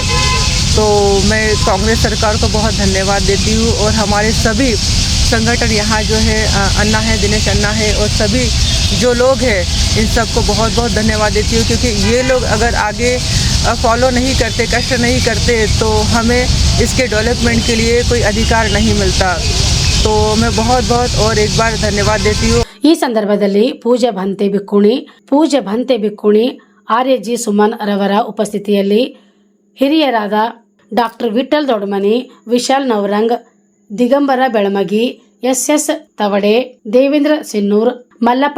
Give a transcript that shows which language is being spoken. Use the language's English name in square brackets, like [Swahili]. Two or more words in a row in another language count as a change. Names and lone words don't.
[Hindi] तो मैं कांग्रेस सरकार को बहुत धन्यवाद देती हूँ, और हमारे सभी संगठन यहाँ जो है अन्ना है, दिनेश अन्ना है, और सभी जो लोग हैं इन सबको बहुत बहुत धन्यवाद देती हूँ, क्योंकि ये लोग अगर आगे फॉलो नहीं करते, कष्ट नहीं करते, तो हमें इसके डेवलपमेंट के लिए कोई अधिकार नहीं मिलता। तो मैं बहुत बहुत और एक बार धन्यवाद देती हूँ। [Kannada] ಈ ಸಂದರ್ಭದಲ್ಲಿ ಪೂಜ್ಯ ಭಂತೆ ಬಿಕ್ಕುಣಿ RAG ಸುಮನ್ ರವರ ಉಪಸ್ಥಿತಿಯಲ್ಲಿ ಹಿರಿಯರಾದ ಡಾಕ್ಟರ್ ವಿಠಲ್ ದೊಡ್ಮನಿ, ವಿಶಾಲ್ ನವರಂಗ್, ದಿಗಂಬರ ಬೆಳಮಗಿ, SS ತವಡೆ, ದೇವೇಂದ್ರ ಸಿನ್ನೂರ್, ಮಲ್ಲಪ್ಪ